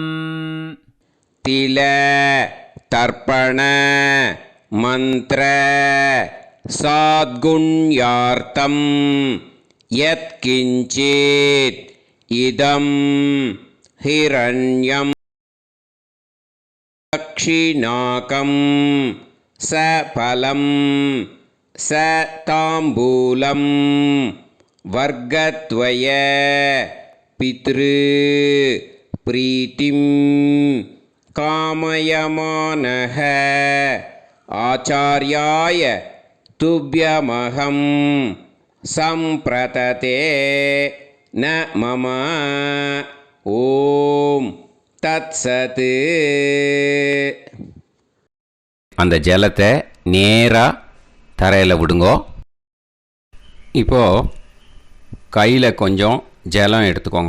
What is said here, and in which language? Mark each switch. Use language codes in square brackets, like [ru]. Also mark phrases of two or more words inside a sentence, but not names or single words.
[sa] तिल तर्पण मन्त्र साद्गुण्यार्थं यत्किञ्चित् इदं हिरण्यं दक्षिणाकं सफलं सताम्बूलं वर्गद्वय पितृ प्रीतिं कामयमानः आचार्याय तुभ्यमहं सम्प्रतते न मम ॐ तत्सत्. [ta] அந்த ஜலத்தை நேராக தரையில் விடுங்கோ. இப்போது கையில் கொஞ்சம் ஜலம் எடுத்துக்கோங்க.